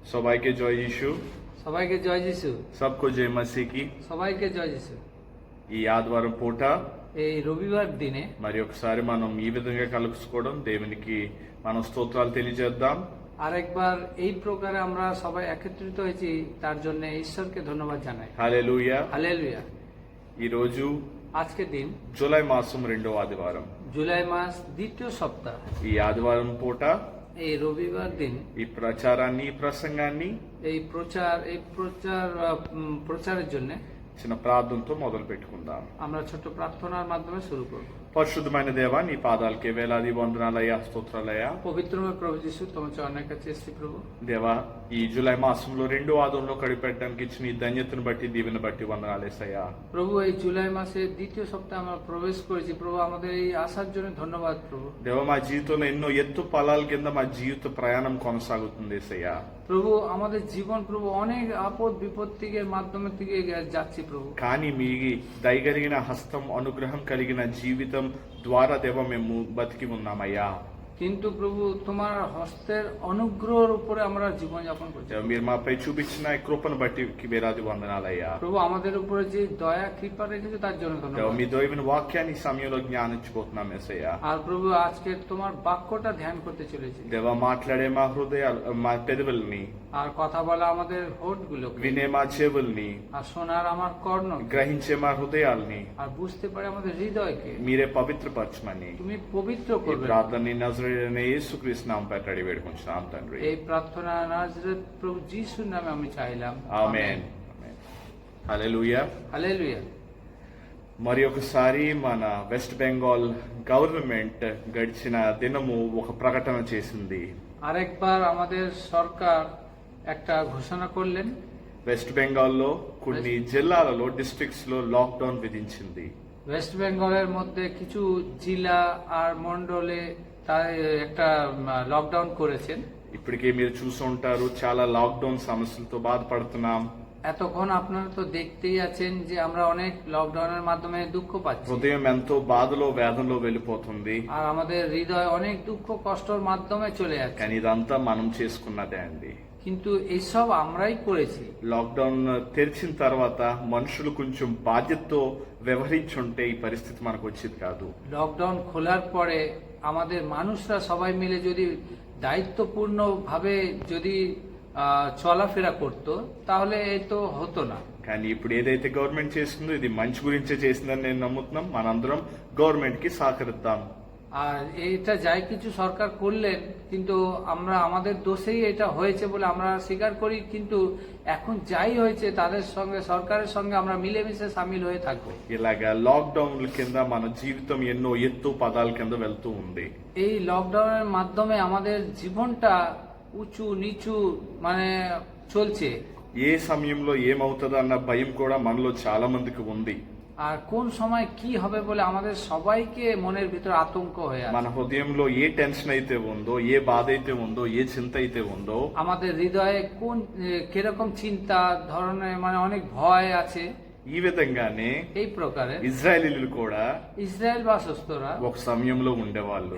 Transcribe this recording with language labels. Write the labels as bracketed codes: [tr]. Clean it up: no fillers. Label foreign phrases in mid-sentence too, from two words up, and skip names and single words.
[bn] সবাইকে জয় যিশু। সবাইকে জয় যিশু। [hi] सबको जय मसीह की। [bn] সবাইকে জয় যিশু। [te] ఈ ఆదివారం పూట [bn] এই রবিবার দিনে [te] మరి ఒకసారి మనం ఈ విధంగా కలుసుకోవడం దేవునికి మనం స్తోత్రాలు తెలియజేద్దాం। [bn] আরেকবার এই প্রকারে আমরা সবাই একত্রিত হয়েছি, তার জন্য ঈশ্বরকে ধন্যবাদ জানাই। [te] హల్లెలూయా। [bn] হালেলুয়া। [te] ఈ రోజు [bn] আজকের দিন [te] జూలై మాసం 2వ ఆదివారం। [bn] জুলাই মাস দ্বিতীয় সপ্তাহ। [te] ఈ ఆదివారం పూట [bn] এই রবিবার দিন [te] ఈ ప్రచారాన్ని ఈ ప్రసంగాన్ని [bn] এই প্রচারের জন্য [te] చిన్న ప్రార్థనతో మొదలు పెట్టుకుందాం। [bn] আমরা ছোট প্রার্থনার মাধ্যমে শুরু করব। [te] పరిశుద్ధమైన దేవా, నీ పాదాలకే వేలాది వందనాలయ్యా, స్తోత్రాలయ్యా। [bn] পবিত্রময় প্রভু যিশু, তোমার চরণের কাছে এসেছি প্রভু। [te] దేవా, ఈ జూలై మాసంలో 2వ ఆదివారంలో కడిపెట్టడానికి ఇచ్చిన ఈ ధన్యతను బట్టి దీవెన బట్టి వందనాలేసయ్యా। [bn] প্রভু, এই জুলাই মাসের দ্বিতীয় সপ্তাহে আমরা প্রবেশ করেছি প্রভু, আমাদের এই আসার জন্য ধন্যবাদ প্রভু। [te] దేవా, మా జీవితంలో ఎన్నో ఎత్తు పలాల కింద మా జీవిత ప్రయాణం కొనసాగుతుంది ఏసయ్యా। [bn] প্রভু, আমাদের জীবন প্রভু অনেক আপদ বিপত্তির মাধ্যমে থেকে যাচ্ছি প্রভু, [te] కానీ మీ దయగలిగిన హస్తం అనుగ్రహం కలిగిన జీవితం ద్వారా దేవా మేము బతికి ఉన్నామయ్యా। [bn] কিন্তু প্রভু তোমার হস্তের অনুগ্রহের উপরে আমরা জীবন যাপন করছি। [te] దేవా, మీరు మాపై చూపించిన ఈ కృపను బట్టి వేలాది వందనాలయ్యా। [bn] প্রভু, আমাদের উপরে যে দয়া కృపা রেখেছো তার জন্য [te] దేవా, [bn] ধন্যবাদ। [te] మీ దైవమైన వాక్యాన్ని ఈ సమయంలో జ్ఞానించబోతున్నాం ఏసయ్యా। [bn] আর প্রভু, আজকে তোমার বাক্যটা ধ্যান করতে চলেছি। [te] దేవా, మాట్లాడే మా హృదయాలు, మా పెదవుల్ని, [bn] আর কথা বলা আমাদের হোঠ গুলো, [te] వినే మా చెవుల్ని, [bn] আর শোনার আমার কর্ণ, [te] గ్రహించే మా హృదయాల్ని [bn] আর বুঝতে পারে আমাদের হৃদয়কে [te] మీరే పవిత్రపరచమని [bn] তুমি పవిত্র [te] ఈ [bn] করবে। [te] ప్రార్థనని నజరేయుడైన యేసుక్రీస్తు నామం పేరట అడిగి వేడుకుంటున్నాం తండ్రి। [bn] এই প্রার্থনা নাজরেত প্রভু যিশুর নামে আমি চাইলাম, [te] ఆమేన్। హల్లెలూయా। [bn] হালেলুয়া। [te] మరి ఒకసారి మన వెస్ట్ బెంగాల్ గవర్నమెంట్ గడిచిన దినము ఒక ప్రకటన చేసింది। [bn] আরেকবার আমাদের সরকার একটা ঘোষণা করলেন, [te] వెస్ట్ బెంగాల్లో కొన్ని జిల్లాలలో డిస్ట్రిక్ట్స్ లో లాక్డౌన్ విధించింది। [bn] ওয়েস্ট বেঙ্গলের মধ্যে কিছু জেলা আর মন্ডলে তার একটা লকডাউন করেছেন। [te] ఇప్పటికే మీరు చూసి ఉంటారు, చాలా లాక్డౌన్ సమస్యలతో బాధపడుతున్నాం। [bn] এতক্ষণ আপনারা তো দেখতেই আছেন যে আমরা অনেক লকডাউনের মাধ্যমে দুঃখ পাচ্ছি, [te] హృదయం ఎంతో బాధలో వేదనలో వెళ్ళిపోతుంది। [bn] আর আমাদের হৃদয় অনেক দুঃখ কষ্টর মাধ্যমে চলে যাচ্ছে। [te] కానీ ఇదంతా మనం చేసుకున్నదే అండి। [bn] কিন্তু এইসব আমরাই করেছি। [te] లాక్డౌన్ తెరిచిన తర్వాత మనుషులు కొంచెం బాధ్యతతో వ్యవహరించుంటే ఈ పరిస్థితి మనకు వచ్చేది కాదు। লকডাউন খোলার পরে আমাদের মানুষরা সবাই মিলে যদি দায়িত্বপূর্ণ ভাবে যদি চলাফেরা করত, তাহলে এই তো হতো না। కానీ ఇప్పుడు ఏదైతే గవర్నమెంట్ చేస్తుందో ఇది మంచి గురించే చేసిందని నేను నమ్ముతున్నాం। మనందరం గవర్నమెంట్ కి సహకరిద్దాం। [bn] আর এটা যাই কিছু সরকার করলেন, কিন্তু আমরা আমাদের দোষেই এটা হয়েছে বলে আমরা স্বীকার করি, কিন্তু এখন যাই হয়েছে তাদের সঙ্গে, সরকারের সঙ্গে আমরা মিলেমিশে সামিল হয়ে থাকবো। [te] ఇలాగా లాక్డౌన్ కింద మన జీవితం ఎన్నో ఎత్తు పదాల కింద వెళ్తూ ఉంది। [bn] এই লকডাউনের মাধ্যমে আমাদের জীবনটা উঁচু নিচু মানে চলছে। [te] ఏ సమయంలో ఏమవుతుందో అన్న భయం కూడా మనలో చాలా మందికి ఉంది। [bn] আর কোন সময় কি হবে বলে আমাদের সবাইকে মনের ভিতর আতঙ্ক হয়ে আছে। [te] మన హృదయంలో ఏ టెన్షన్ అయితే ఉందో, ఏ బాధ అయితే ఉందో, ఏ చింత అయితే ఉందో, [bn] আমাদের হৃদয়ে কোন কিরকম চিন্তা ধরনের মানে অনেক ভয় আছে। [te] ఈ విధంగానే [bn] এই প্রকারে [te] ఇజ్రాయేలీలు కూడా [bn] ইসরায়েল বাসস্থরা [te] ఒక సమయంలో ఉండేవాళ్ళు।